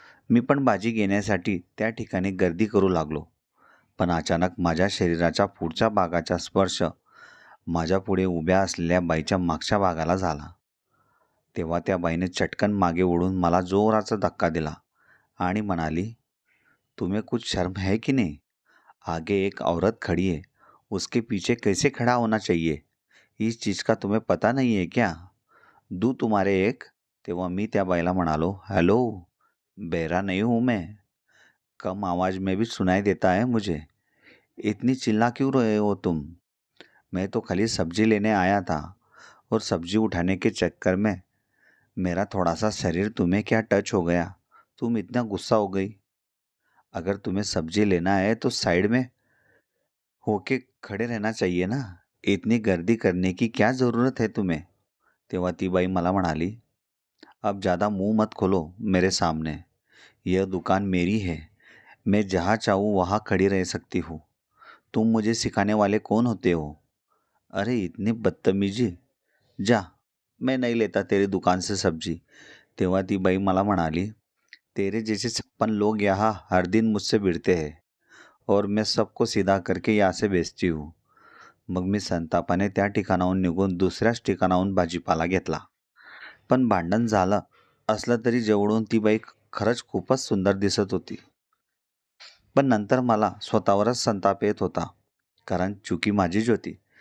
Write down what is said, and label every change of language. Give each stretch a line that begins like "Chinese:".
Marathi: मी पण भाजी घेण्यासाठी त्या ठिकाणी गर्दी करू लागलो. पण अचानक माझ्या शरीराच्या पुढच्या भागाचा स्पर्श माझ्या पुढे उभ्या असलेल्या बाईच्या मागच्या भागाला झाला. तेव्हा त्या बाईने चटकन मागे ओढून मला जोराचा धक्का दिला आणि म्हणाली,
Hindi: "तुम्हें कुछ शर्म है कि नहीं? आगे एक औरत खड़ी है, उसके पीछे कैसे खड़ा होना चाहिए? इस चीज़ का तुम्हें पता नहीं है क्या? दूँ तुम्हारे एक?"
Marathi: तेव्हा मी त्या बाईला म्हणालो,
Hindi: "हेलो, बहरा नहीं हूँ मैं. कम आवाज़ में भी सुनाई देता है मुझे. इतनी चिल्ला क्यों रहे हो तुम? मैं तो खाली सब्जी लेने आया था और सब्जी उठाने के चक्कर में मेरा थोड़ा सा शरीर तुम्हें क्या टच हो गया, तुम इतना गुस्सा हो गई. अगर तुम्हें सब्जी लेना है तो साइड में होके खड़े रहना चाहिए ना. इतनी गर्दी करने की क्या ज़रूरत है तुम्हें?"
Marathi: तेव्हा ती बाई मला म्हणाली,
Hindi: "अब ज़्यादा मुंह मत खोलो मेरे सामने. यह दुकान मेरी है. मैं जहाँ चाहूँ वहाँ खड़ी रह सकती हूँ. तुम मुझे सिखाने वाले कौन होते हो? अरे इतनी बदतमीजी. जा, मैं नहीं लेता तेरी दुकान से सब्जी."
Marathi: तेव्हा ती बाई मला म्हणाली,
Hindi: "तेरे जैसे 56 लोग यहाँ हर दिन मुझसे भिड़ते हैं और मैं सबको सीधा करके यहाँ से बेचती हूँ."
Marathi: मग मी संतापाने त्या ठिकाणाहून निघून दुसऱ्याच ठिकाणाहून भाजीपाला घेतला. पण भांडण झालं असलं तरी जवळून ती बाई खरंच खूपच सुंदर दिसत होती. पण नंतर मला स्वतःवरच संताप येत होता, कारण चुकी माझीच होती.